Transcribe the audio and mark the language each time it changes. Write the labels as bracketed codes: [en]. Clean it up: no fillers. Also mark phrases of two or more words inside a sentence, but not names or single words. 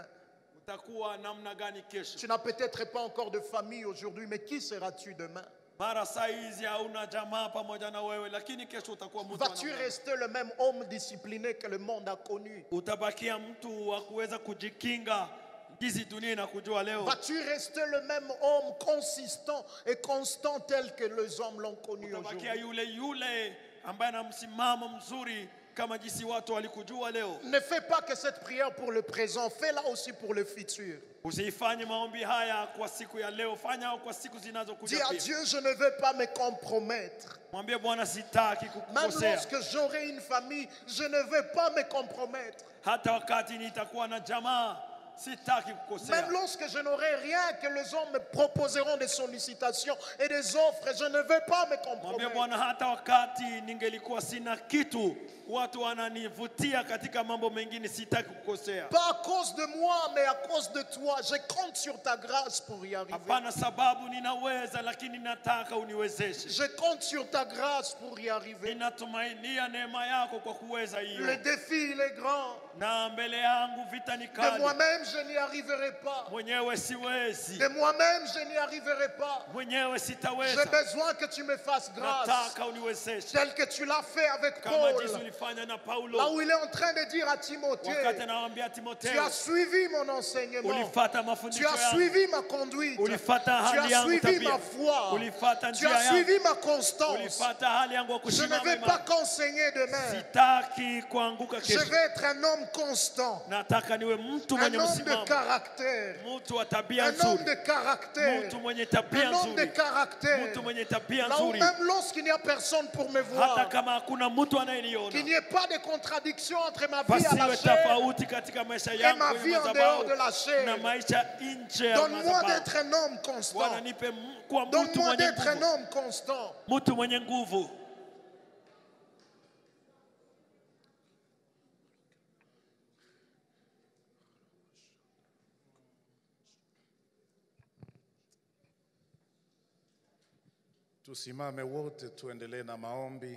[sw] utakuwa namna gani kesho? [fr] Tu n'as peut-être pas encore de famille aujourd'hui, mais qui seras-tu demain? [sw] Mara saizi hauna jamaa pamoja na wewe, lakini kesho utakuwa mtu [fr] Vas-tu [sw] wa namna. [fr] rester le même homme discipliné que le monde a connu? [sw] Utabakia mtu wa kuweza kujikinga jinsi dunia inakujua leo. [fr] Vas-tu rester le même homme consistant et constant tel que les hommes l'ont connu [sw] Utabakia [fr] aujourd'hui? [sw] yule ambaye ana msimamo mzuri kama jinsi watu walikujua leo. [fr] Ne fais pas que cette prière pour le présent, fais-la aussi pour le futur. [sw] Usifanye maombi haya kwa siku ya leo, fanya kwa siku [fr] Dis [sw] zinazokuja [fr] à [sw] pia. [fr] Dieu: je ne veux pas me compromettre. [sw] Mwambie Bwana, sitaki [fr] Même [sw] kukukosea. [fr] lorsque j'aurai une famille, je ne veux pas me compromettre. [sw] Hata wakati nitakuwa na jamaa, Sitaki kukosea. [fr] Même lorsque je n'aurai rien, que les hommes me proposeront des sollicitations et des offres, je ne vais pas me [sw] Mwambie [fr] compromettre. [sw] Bwana, hata wakati ningelikuwa sina kitu, watu wananivutia katika mambo mengine, sitaki kukosea. [fr] Pas à cause de moi, mais à cause de toi. Je compte sur ta grâce pour y arriver. [sw] Hapana sababu ninaweza, lakini nataka uniwezeshe. [fr] Je compte sur ta grâce pour y arriver. [sw] Ninatumainia neema yako kwa kuweza hiyo. [fr] Le défi, il est grand. [sw] Na mbele yangu vita ni [fr] De [sw] kali. [fr] moi-même, je n'y arriverai pas. [sw] Mwenyewe siwezi. [fr] De moi-même, je n'y arriverai pas. [sw] Mwenyewe [fr] J'ai [sw] sitaweza. [fr] besoin que tu me fasses grâce. [sw] Nataka uniwezeshe. [fr] Tel que tu l'as fait avec [sw] Kama [fr] Paul. [sw] jinsi ulifanya na Paulo. [fr] Là où il est en train de dire à Timothée, [sw] Wakati anawaambia [fr] tu [sw] Timotheo, [fr] as suivi mon enseignement. [sw] ulifata [fr] Tu [sw] mafundisho [fr] as [sw] yangu. [fr] suivi ma conduite. [sw] Ulifata [fr] Tu [sw] hali [fr] as [sw] yangu [fr] suivi [sw] tabia. [fr] ma foi. [sw] Ulifata [fr] Tu [sw] njia [fr] as [sw] yangu. [fr] suivi ma constance. [sw] Ulifata hali yangu ya [fr] Je ne [sw] kusimama [fr] vais pas [sw] imara. [fr] qu'enseigner demain. [sw] Sitaki kuanguka [fr] Je [sw] kesho. [fr] vais être un homme constant. [sw] Nataka niwe mtu [fr] Un [sw] mwenye [fr] homme de [sw] msimamo. [fr] caractère. [sw] Mtu wa tabia [fr] Un homme [sw] nzuri. [fr] de caractère. [sw] Mtu mwenye tabia [fr] Un homme de [sw] nzuri. [fr] caractère. [sw] Mtu mwenye tabia [fr] Là où [sw] nzuri. [fr] même lorsqu'il n'y a personne pour me [sw] Hata [fr] voir, [sw] kama hakuna mtu anayeniona. [fr] qu'il n'y ait pas de contradiction entre ma vie à la [sw] Pasiwe [fr] chair [sw] tofauti katika maisha [fr] et [sw] yangu [fr] ma [sw] ya [fr] vie en [sw] madhabahu [fr] dehors de la chair. [sw] na maisha nje ya [fr] Donne-moi [sw] madhabahu. [fr] d'être un homme constant. [sw] Bwana nipe kuwa mtu [fr] Donne-moi [sw] mwenye [fr] d'être un [sw] nguvu. [fr] homme constant. [sw] Mtu mwenye nguvu. Tusimame wote tuendelee na maombi.